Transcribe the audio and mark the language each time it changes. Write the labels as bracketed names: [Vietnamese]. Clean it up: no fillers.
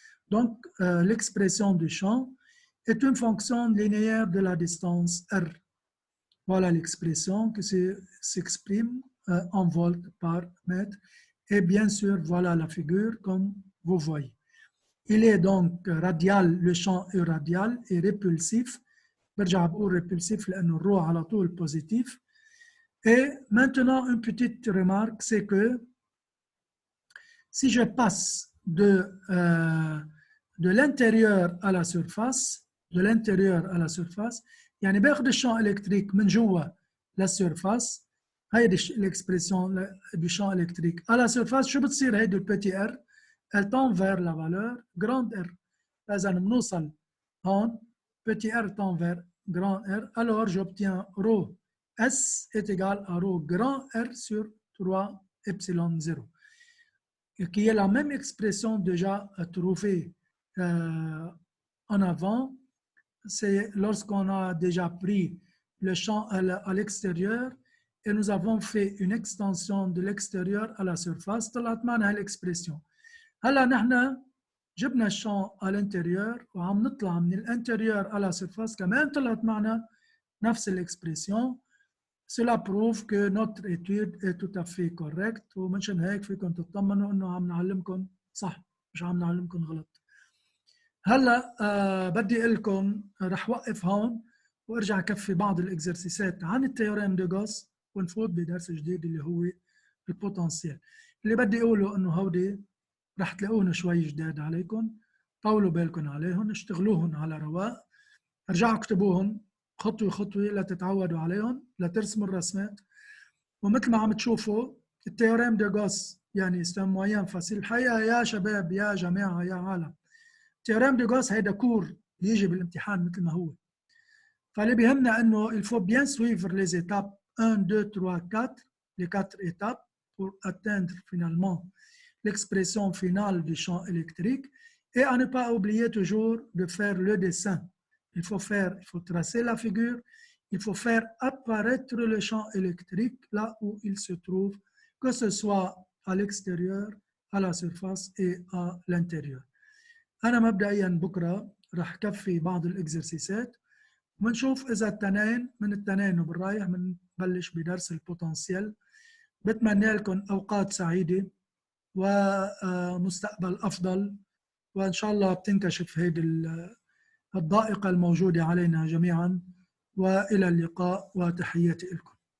[French] Donc, l'expression du champ est une fonction linéaire de la distance R. Voilà l'expression qui s'exprime en volts par mètre. Et bien sûr, voilà la figure comme vous voyez. Il est donc radial, le champ est radial et répulsif. [Arabic] برجع بقول répulsif لأنه الرو على طول positif. [French] Et maintenant, une petite remarque, c'est que si je passe de l'intérieur à la surface, [Arabic] يعني باخد الشامp électrique من جوا للسيرفاس، هيدي [French] l'expression du champ électrique à la surface، [Arabic] شو بتصير هيدي البتي R؟ [French] Elle tend vers la valeur grande R. [Arabic] فإذا بنوصل هون [French] petit r tend vers grand R, alors j'obtiens rho S est égal à rho grand R sur 3 epsilon 0, qui est la même expression déjà trouvée en avant. C'est lorsqu'on a déjà pris le champ à l'extérieur et nous avons fait une extension de l'extérieur à la surface. [Arabic] طلعت معنا هالexpression. هلا نحن جبنا الشان [French] à l'intérieur [Arabic] وعم نطلع من الانتيريور على surface كمان طلعت معنا نفس الاكسبريسيون. [French] Cela prouve que notre étude est tout à fait correcte [Arabic] ومنشان هيك فيكم تطمنوا انه عم نعلمكم صح مش عم نعلمكم غلط. هلا بدي اقول لكم رح وقف هون وارجع كفي بعض الاكزرسيسات عن التيوريم دو غوس ونفوت بدرس جديد اللي هو البوتنسيال. اللي بدي اقوله انه هودي رح تلاقوهم شوي جداد عليكم، طولوا بالكم عليهم، اشتغلوهم على رواق، ارجعوا اكتبوهم خطوه خطوه لتتعودوا عليهم لترسموا الرسمات. ومثل ما عم تشوفوا التيوريم دو غوس يعني سيستم موين فاسيل. الحقيقه يا شباب يا جماعه يا عالم، التيوريم دو غوس هيدا كور بيجي بالامتحان مثل ما هو. فاللي بيهمنا انه [French] il faut bien suivre les étapes 1 2 3 4 les 4 étapes pour atteindre finalement l'expression finale du champ électrique, et à ne pas oublier toujours de faire le dessin. Il faut tracer la figure, il faut faire apparaître le champ électrique là où il se trouve, que ce soit à l'extérieur, à la surface et à l'intérieur. [Arabic] أنا مبدئيا بكرة رح كفي بعض الإكزرسيسات ونشوف إذا التنين من التنين وبالرايح بنبلش بدرس البوتنسيال. بتمنى لكم أوقات سعيدة ومستقبل أفضل، وإن شاء الله بتنكشف هذه الضائقة الموجودة علينا جميعا. وإلى اللقاء وتحياتي لكم.